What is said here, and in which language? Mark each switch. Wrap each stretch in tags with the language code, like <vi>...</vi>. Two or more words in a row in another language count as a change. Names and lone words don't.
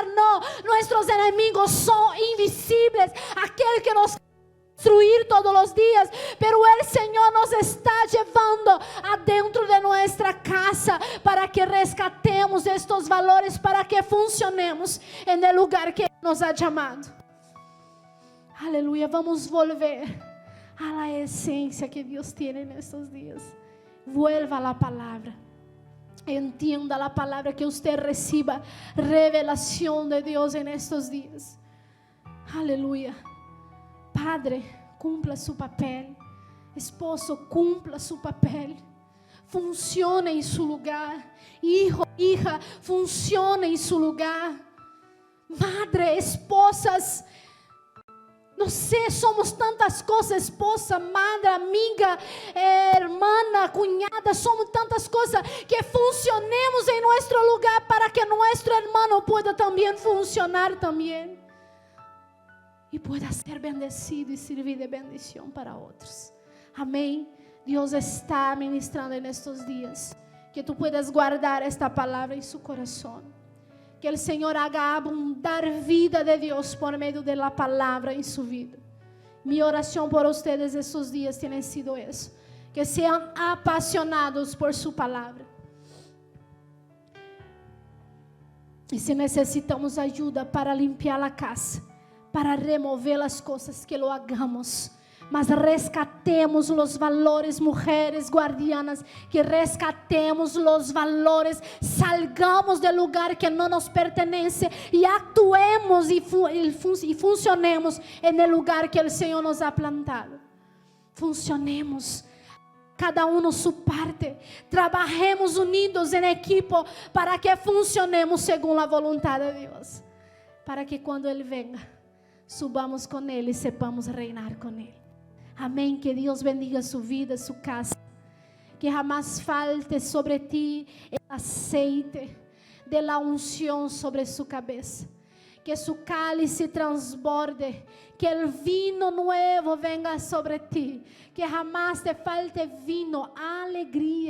<pt>Não, nossos inimigos são invisíveis, aquele que nos destruir todos os dias, pero o Senhor nos está levando adentro de nossa casa para que rescatemos estes valores, para que funcionemos no lugar que nos ha chamado. Aleluia, vamos</pt> <es>volver a la</es> <pt>essência que Deus tem nestes dias.</pt> <es>Vuelva a la palavra.</es> <pt>Entienda a palavra, que você reciba revelação de Deus nestes dias. Aleluia. Padre, cumpla seu papel. Esposo, cumpla seu papel. Funcione em seu lugar.</pt> <es>Hijo, hija,</es> <pt>funcione em seu lugar. Madre, esposas, não sei, somos tantas coisas, esposa, madre, amiga, irmã, cunhada, somos tantas coisas, que funcionemos em nosso lugar para que nosso irmão pueda também funcionar também. E</pt> <es>pueda ser bendecido</es> <pt>e servir de bendição para outros. Amém. Deus está ministrando nestes dias. Que tu puedas guardar esta palavra em seu coração. Que o Senhor haga abundar vida de Deus por meio da palavra em sua vida. Minha oração por vocês estes dias tem sido isso. Que sejam apaixonados por sua palavra. E se necessitamos ajuda para limpar a casa, para remover as coisas,</pt> <es>que lo hagamos.</es> <pt>Mas rescatemos os valores, mulheres guardianas, que rescatemos os valores, salgamos do lugar que não nos pertence e actuemos e funcionemos no lugar que o Senhor nos ha plantado. Funcionemos, cada um sua parte, trabalhemos unidos em equipo para que funcionemos segundo a vontade de Deus. para que quando Ele venga, subamos com Ele e sepamos reinar com Ele. Amém. Que Deus bendiga sua vida, sua casa.</pt> <es>Que jamás falte sobre ti el aceite de la unción sobre su cabeza. Que su cálice transborde. Que el vino nuevo venga sobre ti. Que jamás te falte vino, alegría.</es>